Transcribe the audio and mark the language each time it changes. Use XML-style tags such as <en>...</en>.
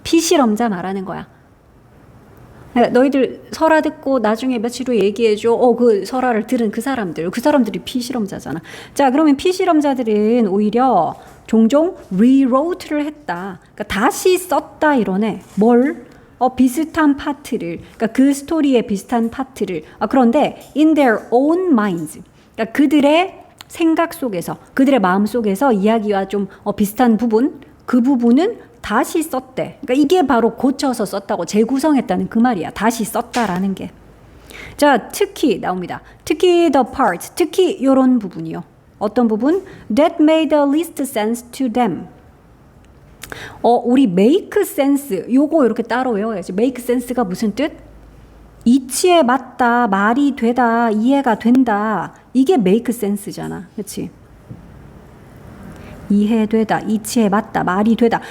<ko>피실험자 말하는 거야. 너희들 설화 듣고 나중에 며칠 후에 얘기해줘. 그 설화를 들은 그 사람들이 피실험자잖아. 자, 그러면 피실험자들은 오히려 종종 rewrote를 했다. 그러니까 다시 썼다 이러네. 뭘? 비슷한 파트를. 그러니까 그 스토리의 비슷한 파트를. 그런데</ko> <en>in their own minds.</en> <ko>그러니까 그들의 생각 속에서, 그들의 마음 속에서 이야기와 좀 비슷한 부분, 그 부분은 다시 썼대. 그러니까 이게 바로 고쳐서 썼다고 재구성했다는 그 말이야. 다시 썼다라는 게. 자, 특히 나옵니다. 특히</ko> <en>the part,</en> <ko>특히 이런 부분이요. 어떤 부분?</ko> <en>That made the least sense to them.</en> <ko>우리 make sense, 요거 이렇게 따로 외워야지. make sense가 무슨 뜻? 이치에 맞다, 말이 되다, 이해가 된다. 이게 make sense잖아. 그렇지? 이해되다, 이치에 맞다, 말이 되다.</ko>